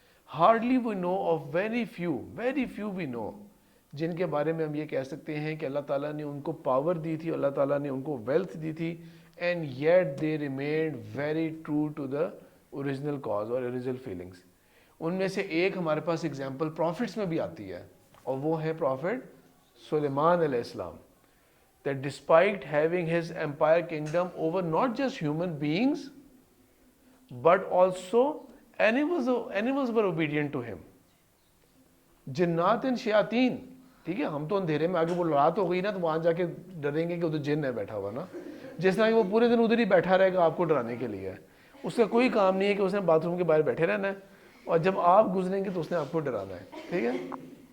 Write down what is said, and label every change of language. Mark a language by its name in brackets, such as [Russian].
[English] hardly we know of very few we know [Hindi] जिनके बारे में हम ये कह सकते हैं कि अल्लाह ताला ने उनको पावर दी थी, अल्लाह ताला ने उनको वेल्थ दी थी, [English] and yet they remained very true to the original cause [Hindi] और ओरिजिनल फीलिंग्स. उनमें से एक हमारे पास एग्जाम्पल प्रॉफिट्स में भी आती है, और वो है प्रॉफिट सुलेमान अलैहिस्सलाम. [English] That despite having his empire kingdom over not just human beings but also animals were obedient to him. [Hindi] जिन्नात एंड शयातीन, ठीक है, हम तो अंधेरे में, आगे वो रात हो गई ना तो वहां जाके डरेंगे कि उधर जिन है बैठा हुआ ना, जिस तरह वो पूरे दिन उधर ही बैठा रहेगा आपको डराने के लिए. उसका कोई काम नहीं है कि उसने बाथरूम के बाहर बैठे रहना है, और जब आप गुजरेंगे तो उसने आपको डराना है, ठीक है.